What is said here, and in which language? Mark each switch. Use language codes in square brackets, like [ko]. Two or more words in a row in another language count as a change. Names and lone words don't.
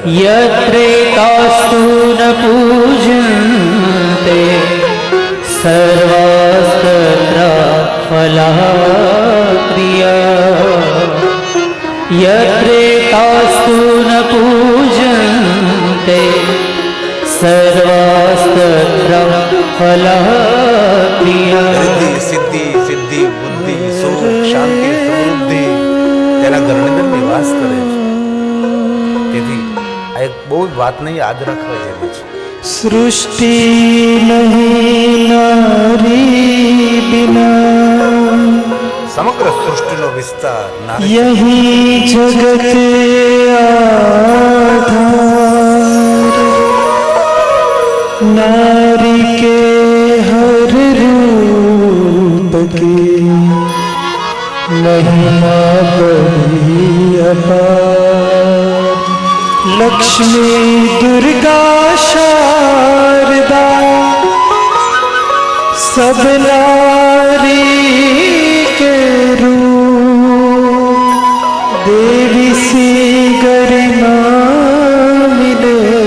[sa] યત્રેતાસ્તુ ન પૂજન્તે સર્વાસ્ત્ર ફલાપ્રિયા, યત્રેતાસ્તુ ન પૂજન્તે સર્વાસ્ત્ર ફલાપ્રિયા. [gu] સિદ્ધિ, બુદ્ધિ, સુખ, શાંતિ, એના ઘરની અંદર નિવાસ કરે છે. તેથી આ એક બહુ જ વાતને યાદ રાખવા જેવી છે. [hi] सृष्टि नहीं नारी बिना, [gu] સમગ્ર સૃષ્ટિનો વિસ્તાર નારી [hi] यही जगत आधार, नारी के हर रूप की महिमा बड़ी अपार, लक्ष्मी दुर्गा शारदा सब नारी के रूप, देवी सी गरिमा मिले